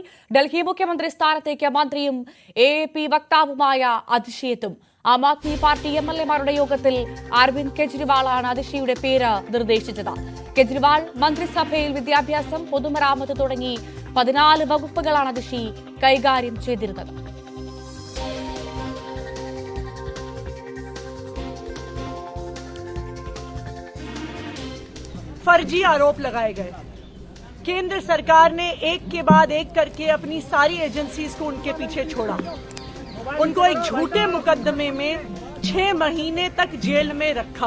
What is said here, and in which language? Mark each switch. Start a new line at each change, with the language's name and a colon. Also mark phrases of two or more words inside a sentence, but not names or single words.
Malayalam: ഡൽഹി മുഖ്യമന്ത്രി സ്ഥാനത്തേക്ക് മന്ത്രിയും AAP വക്താവുമായ അതിഷി എത്തും. ആം ആദ്മി പാർട്ടി MLA-മാരുടെ യോഗത്തിൽ അരവിന്ദ് കെജ്രിവാളാണ് അതിഷിയുടെ പേര് നിർദ്ദേശിച്ചത്. കെജ്രിവാൾ മന്ത്രിസഭയിൽ വിദ്യാഭ്യാസം, പൊതുമരാമത്ത് തുടങ്ങി 14 വകുപ്പുകളാണ് അതിഷി കൈകാര്യം ചെയ്തിരുന്നത്.
Hindi: फर्जी आरोप लगाए गए. केंद्र सरकार ने एक के बाद एक करके अपनी सारी एजेंसीज को उनके पीछे छोड़ा. उनको एक झूठे मुकदमे में 6 महीने तक जेल में रखा.